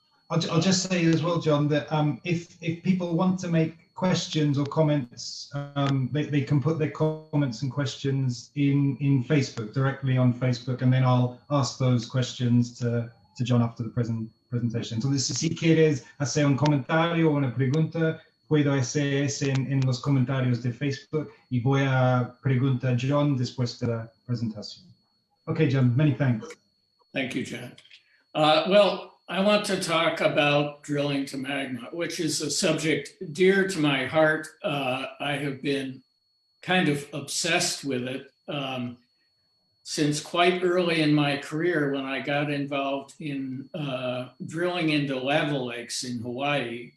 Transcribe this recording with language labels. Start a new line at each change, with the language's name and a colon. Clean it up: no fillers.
English: I'll just say as well, John, that if people want to make questions or comments, they can put their comments and questions in Facebook, directly on Facebook, and then I'll ask those questions to John after the presentation.
Spanish: Entonces, si quieres hacer un comentario o una pregunta, puedo hacer eso en los comentarios de Facebook y voy a preguntar a John después de la presentación.
English: Okay, John, many thanks. Thank you, John. Well, I want to talk about drilling to magma, which is a subject dear to my heart. I have been kind of obsessed with it since quite early in my career when I got involved in drilling into lava lakes in Hawaii.